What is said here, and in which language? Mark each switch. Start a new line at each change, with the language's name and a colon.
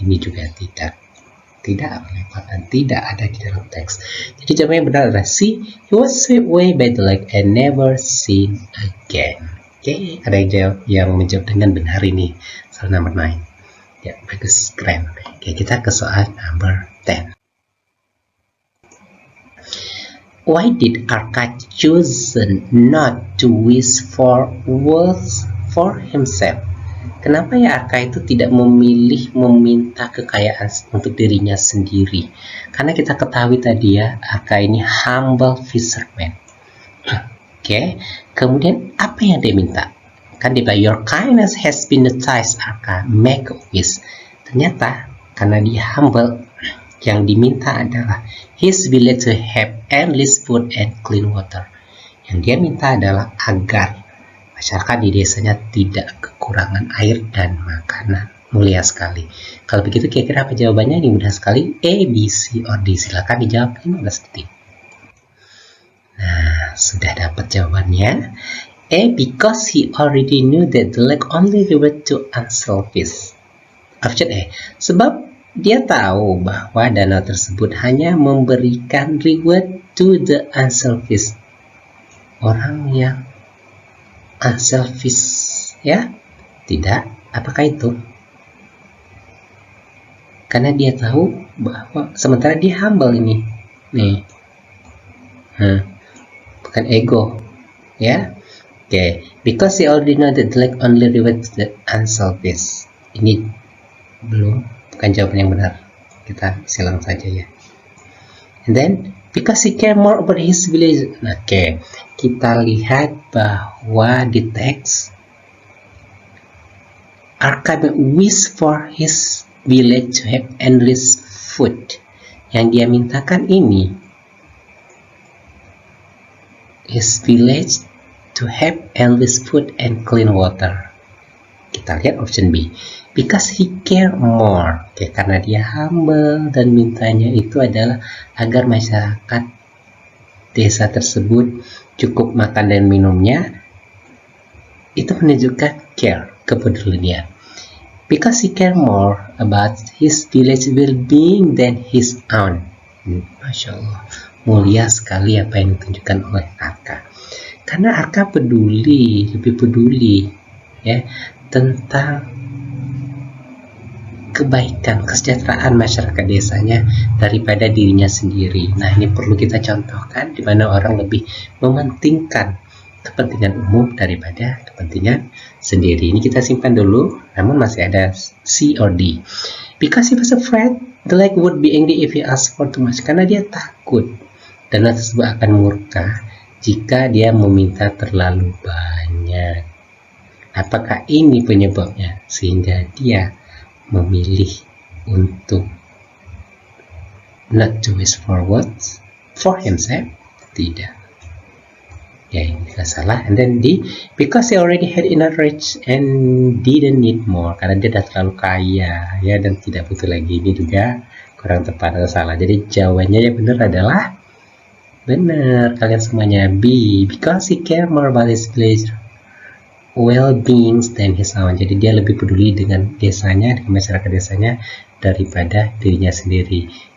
Indonesian: Ini juga tidak relevan dan tidak ada di dalam teks. Jadi jawaban yang benar adalah C.
English: He was swept away by the lake and never seen again.
Indonesian: Oke, ada yang menjawab dengan benar ini. Soal number 9. Ya, bagus, keren. Oke, kita ke soal number 10.
English: Why did Arka choose not to wish for wealth for himself?
Indonesian: Kenapa ya Arka itu tidak memilih meminta kekayaan untuk dirinya sendiri? Karena kita ketahui tadi ya, Arka ini
English: humble fisherman.
Indonesian: Oke, kemudian apa yang dia minta? Kan dia bilang,
English: your kindness has been noticed, Arka, make a wish.
Indonesian: Ternyata karena dia humble, yang diminta adalah
English: his village to have endless food and clean water.
Indonesian: Yang dia minta adalah agar masyarakat di desanya tidak kekurangan air dan makanan. Mulia sekali. Kalau begitu kira-kira apa jawabannya? Ini mudah sekali. A, B, C, or D. Silakan dijawab 15 detik. Nah, sudah dapat jawabannya.
English: A, because he already knew that the lake only reward to unselfish.
Indonesian: Option A, sebab dia tahu bahwa danau tersebut hanya memberikan
English: reward to the unselfish.
Indonesian: Orang yang unselfish, ya? Tidak. Apakah itu? Karena dia tahu bahwa sementara dia humble ini. Nih. Bukan ego. Ya. Oke.
English: Because he already know that the lake only rewards the unselfish.
Indonesian: Ini bukan jawaban yang benar. Kita silang saja ya.
English: And then because he care more about his village. Oke.
Indonesian: Kita lihat bahwa di teks
English: Arka wish for his village to have endless food.
Indonesian: Yang dia mintakan ini,
English: his village to have endless food and clean water.
Indonesian: Kita lihat
English: option B, because he care more.
Indonesian: Oke, karena dia humble dan mintanya itu adalah agar masyarakat desa tersebut cukup makan dan minumnya. Itu menunjukkan care, kepedulian.
English: Because he care more about his village well-being than his own.
Indonesian: Masya Allah, mulia sekali apa yang ditunjukkan oleh Arka. Karena Arka lebih peduli ya tentang kebaikan, kesejahteraan masyarakat desanya daripada dirinya sendiri. Nah, ini perlu kita contohkan di mana orang lebih mementingkan kepentingan umum daripada kepentingan sendiri. Ini kita simpan dulu, namun masih ada C or D.
English: Because he was afraid the lake would be angry if he asked for too much.
Indonesian: Karena dia takut danau tersebut akan murka jika dia meminta terlalu banyak. Apakah ini penyebabnya sehingga dia memilih untuk
English: not to wish for words for himself?
Indonesian: Tidak. Ya, ini tidak salah.
English: And then D, because he already had enough rich and didn't need more.
Indonesian: Karena dia sudah terlalu kaya ya dan tidak butuh lagi. Ini juga kurang tepat atau salah. Jadi jawabannya yang benar adalah benar kalian semuanya,
English: B, because he care more about his village well-being than his own.
Indonesian: Jadi dia lebih peduli dengan desanya, dengan masyarakat desanya daripada dirinya sendiri.